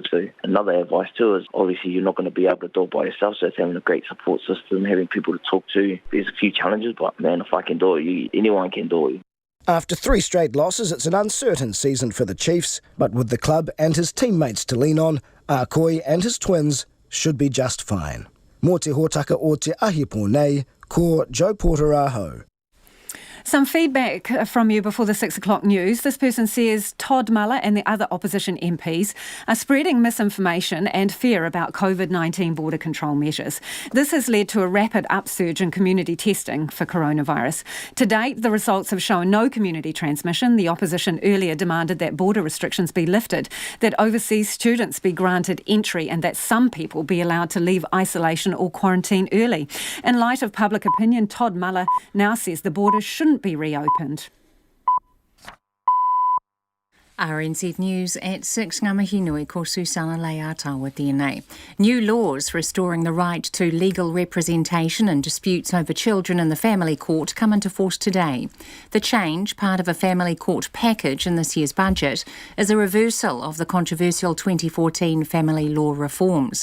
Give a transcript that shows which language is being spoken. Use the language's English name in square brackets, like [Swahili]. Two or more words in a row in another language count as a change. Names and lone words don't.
[English] So another advice too is obviously you're not going to be able to do it by yourself, so it's having a great support system, having people to talk to. There's a few challenges, but man, if I can do it, anyone can do it. After 3 straight losses, it's an uncertain season for the Chiefs, but with the club and his teammates to lean on, Akoi and his twins should be just fine. [Māori] Mō te hōtaka o te ahipo nei, ko Joe Porter aho. [English] Some feedback from you before the 6 o'clock news. This person says Todd Muller and the other opposition MPs are spreading misinformation and fear about COVID-19 border control measures. This has led to a rapid upsurge in community testing for coronavirus. To date, the results have shown no community transmission. The opposition earlier demanded that border restrictions be lifted, that overseas students be granted entry and that some people be allowed to leave isolation or quarantine early. In light of public opinion, Todd Muller now says the border shouldn't be reopened. [Māori] RNZ News at 6 ngamahi nui ko Susana Leatawa tēnei. [English] New laws restoring the right to legal representation in disputes over children in the family court come into force today. The change, part of a family court package in this year's budget, is a reversal of the controversial 2014 family law reforms.